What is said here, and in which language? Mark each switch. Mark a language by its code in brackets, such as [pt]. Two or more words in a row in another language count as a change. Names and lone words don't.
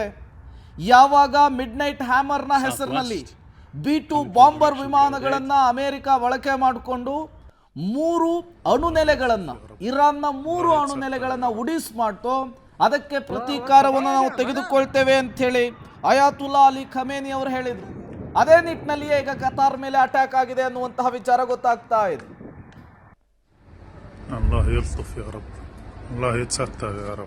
[kn] ಯಾವಾಗ ಮಿಡ್ ನೈಟ್ ಹ್ಯಾಮರ್ನ ಹೆಸರಿನಲ್ಲಿ B-2 ಬಾಂಬರ್ ವಿಮಾನಗಳನ್ನ ಅಮೆರಿಕ ಬಳಕೆ ಮಾಡಿಕೊಂಡು 3 ಅಣುನೆಲೆಗಳನ್ನ, ಇರಾನ್ನ 3 ಅಣುನೆಲೆಗಳನ್ನ ಉಡಿಸ್ ಮಾಡ್ತೋ ಅದಕ್ಕೆ ಪ್ರತೀಕಾರವನ್ನು ನಾವು ತೆಗೆದುಕೊಳ್ತೇವೆ ಅಂತ ಹೇಳಿ ಅಯಾತುಲ್ಲಾ ಅಲಿ ಖಮೇನಿ ಅವರು ಹೇಳಿದ್ರು. ಅದೇ ನಿಟ್ಟಿನಲ್ಲಿಯೇ ಈಗ ಕತಾರ್ ಮೇಲೆ ಅಟ್ಯಾಕ್ ಆಗಿದೆ ಅನ್ನುವಂತಹ ವಿಚಾರ ಗೊತ್ತಾಗ್ತಾ ಇದೆ. [ar] الله يلطف يا رب، الله يتستر يا رب.